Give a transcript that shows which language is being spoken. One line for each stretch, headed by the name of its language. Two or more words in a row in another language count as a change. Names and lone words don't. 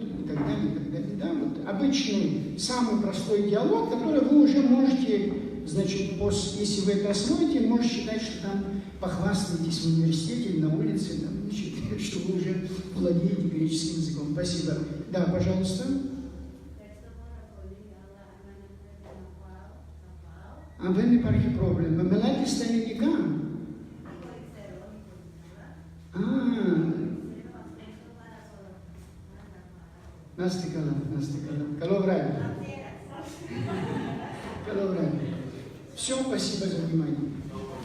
Russian: и так далее, и так далее. Да, вот обычный, самый простой диалог, который вы уже можете, значит, если вы это освоите, можете считать, что там похвастаетесь в университете или на улице, там, значит, что вы уже владеете греческим языком. Спасибо. Да, пожалуйста.
Greek: Δεν υπάρχει πρόβλημα. Μιλάτε στα ελληνικά. Να είστε καλά, να είστε καλά. Καλό βράδυ. Καλό βράδυ.
Russian: Все, спасибо за внимание.